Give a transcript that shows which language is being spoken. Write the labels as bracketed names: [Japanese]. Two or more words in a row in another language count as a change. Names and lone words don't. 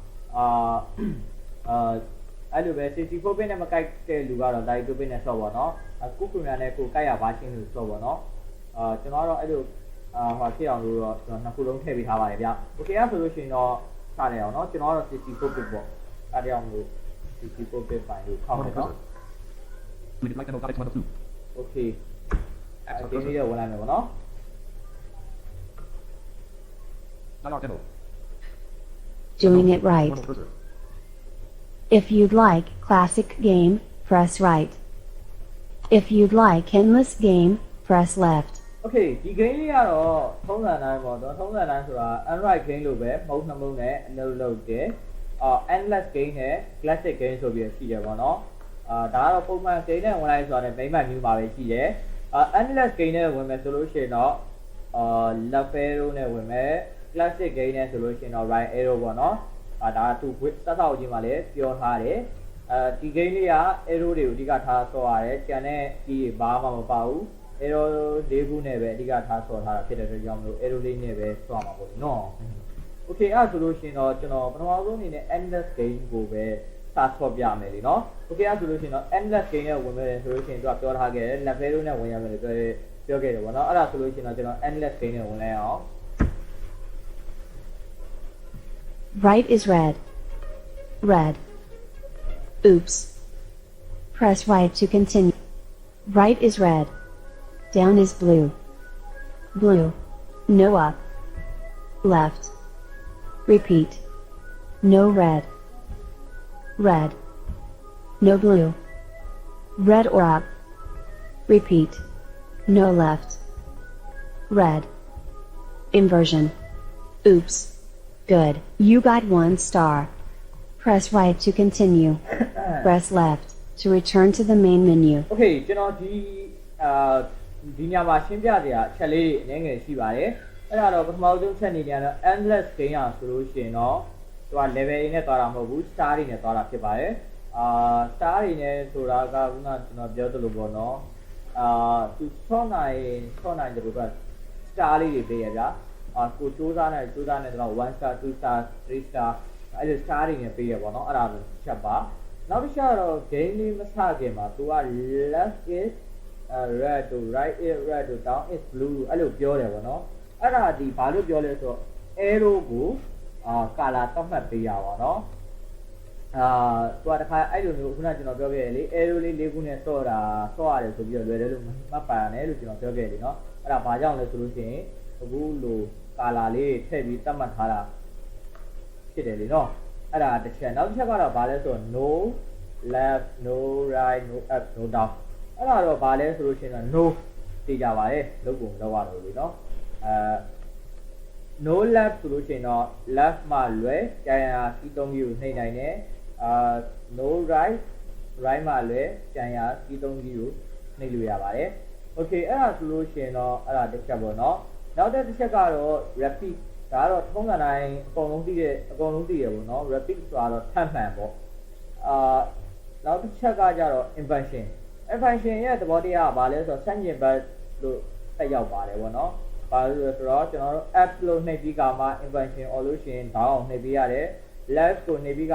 [Burmese] အဲ့လိုပဲ64 bit နဲ့မကိုက်တဲ့လူကတော့32 bit နဲ့ဆော့ပါနော်ကိုပရီမီယာနဲ့ကိုကိုက်ရ version ကိုဆော့ပါနော်ကျွန်တော်ကတော့အဲ့လိုဟိုဖြစ်အောင်လို့တော့ကျွန်တော်နှစ်ခုလုံးထည့်ပေးထားပါတယ်ဗျ okay အဲ့ဆိုလို့ရှိရင်တော့စရအောင်နော်ကျွန်တော်ကတော့64 bit ပေါ့အဲ့ဒါကြောင့်မို့ [English] 64 bit file [Burmese] ကိုခောက်မယ်နော် okay ဒီနေ့တော့ဝင်လာမယ်ပေါ့နော် [English] Doing it right. If you'd like classic game, press right. If you'd like endless game, press left. [Burmese] Okay ဒီ game လေးကတော့ထုံးစံတိုင်းပေါ့နော်ထုံးစံတိုင်းဆိုတာ [English] Android game [Burmese] လို့ပဲမဟုတ်နှမုံနဲ့အလုပ်လုပ်တယ် [English] endless game [Burmese] နဲ့ [English] classic game [Burmese] ဆိုပြီးရှိတယ်ပေါ့နော်ဒါကတော့ပုံမှန် game နဲ့ဝင်လိုက်ဆိုတာနဲ့မိမ့်မှန် မျိုးပါပဲရှိတယ် [English] endless game [Burmese] နဲ့ဝင်မယ်ဆိုလို့ရှိရင်တော့ [English] left arrow [Burmese] နဲ့ဝင်မယ် [English] classic game [Burmese] နဲ့ဆိုလို့ရှိရင်တော့ [English] right arrow [Burmese] ပေါ့နော်ဒါသူစက်ဆော က်ခြင်းမှာလည်းပြောထားတယ်ဒီ game လေးက arrow တွေကိုအဓိကထားဆော့ရတယ်ကျန်တဲ့ဒီဘာမှမပါဘူး arrow ၄ခုနဲ့ပဲအဓိကထားဆော့ထားတာဖြစ်တဲ့အတွက်ကြောင့်မလို့ arrow လေးနဲ့ပဲဆော့မှာပေါ့နော် okay အဲ့ဆိုလို့ရှိရင်တော့ကျွန်တော်ပထမဆုံးအနေနဲ့ [English] endless game [Burmese] ကိုပဲစဆော့ပြမယ်လीနော် okay အဲ့ဆိုလို့ရှိရင်တော့ [English] endless game [Burmese] နဲ့ဝင်မယ်ဆိုလို့ရှိရင်သူကပြောထားခဲ့တယ် [English] left arrow [Burmese] နဲ့ဝင်ရမယ်လို့ပြောခဲ့တယ်ပေါ့နော်အဲ့ဒါဆိုလို့ရှိရင်တော့ကျွန်တော် [English] endless game [Burmese] နဲ့ဝင်လိုက်အောင် [English] Right is red. Red. Oops. Press right to continue. Right is red. Down is blue. Blue. No up. Left. Repeat. No red. Red. No blue. Red or up. Repeat. No left. Red. Inversion. Oops. Good. You got 1 star. Press right to continue. Press left to return to the main menu. [Burmese] Okay ကျွန်တော်ဒီညမှာရှင်းပြစရာအချက်လေးအနည်းငယ်ရှိပါတယ်အဲ့ဒါတော့ပထမဆုံးချက်အနေနဲ့တော့ [English] endless game [Burmese] อ่ะဆိုလို့ရှိရင်တော့သူက level တွေနဲ့သွားတာမဟုတ်ဘူး star တွေနဲ့သွားတာဖြစ်ပါတယ်star တွေနဲ့ဆိုတာကခုနကျွန်တော်ပြောသလိုပေါ့နော်သူ6နိုင်တယ်လို့က star လေးတွေပေးရဗျာကိုစူးစမ်းနေတော့ [English] 1 star 2 star 3 star [Burmese] အဲ့လို star တွေနဲ့ပေးရပေါ့နော်အဲ့ဒါတစ်ချက်ပါနောက်တစ်ချက်တော့ game လေးမစခင်မှာသူက [English] left is red [Burmese] တို့ [English] right is red [Burmese] တို့ [English] down is blue [Burmese] အဲ့ လိုပြောတယ်ပေါ့နော်အဲ့ဒါဒီဘာလို့ပြောလဲဆိုတော့ arrow ကိုcolor သတ်မှတ်ပေးရပါတော့သူကတခါအဲ့လို မျိုးခုနကျွန်တော်ပြောခဲ့တယ်လေ arrow လေး၄ခုနဲ့ဆော့ရတယ်ဆိုပြီးတော့လွယ်တယ်လို့မှတ်ပါရတယ်လို့ကျွန်တော်ပြောခဲ့တယ်နော်အဲ့ဒါဘာကြောင့်လဲဆိုလို့ရှိရင်အခုလို color လေးထည့်ပြီးသတ်မှတ်ထားတာဖြစ်တယ်လေနော်အဲ့ဒါတစ်ချက်နောက်တစ်ချက်ကတော့ဘာလဲဆိုတော့ [English] no left no right no up no down [Burmese] အဲ့ဒါတော့ဘာလဲဆိုလို့ရှိရင်တော့ no သိကြပါတယ်လုပ်ပုံလောက်ရတော့လေနော် [English] no left [Burmese] ဆိုလို့ရှိရင်တော့ left မှာလွယ်ကျန်ရာစီးသုံးကြီးကိုနှိမ့်နိုင်တယ် [English] no right right [Burmese] မှာလွယ်ကျန်ရာစီးသုံးကြီးကိုနှိမ့်လို့ရပါတယ် okay အဲ့ဒါဆိုလို့ရှိရင်တော့အဲ့ဒါတစ်ချက်ပေါ့နော်နောက်တစ်ချက်ကတော့ repeat ဒါကတော့ထုံးစံတိုင်းအကုန်လုံးသိရပေါ့နော် repeat ဆိုတာတော့ထပ် မှန်ပေါ့နောက်တစ်ချက်ကကြတော့ inversion ရဲ့သဘောတရားကဘာလဲဆိုတော့ဆန့်ကျင်ဘက်လို့ဆက်ရောက်ပါတယ်ပေါ့နော်ဘာလို့ဆိုတော့ကျွန်တော်တို့ up လို့နှိပ်ပြီးကမှ [English] inversion or [Burmese] လို့ရှိရင် down နှိပ်ပေးရတယ် left ကိုနှိပ်ပြီးက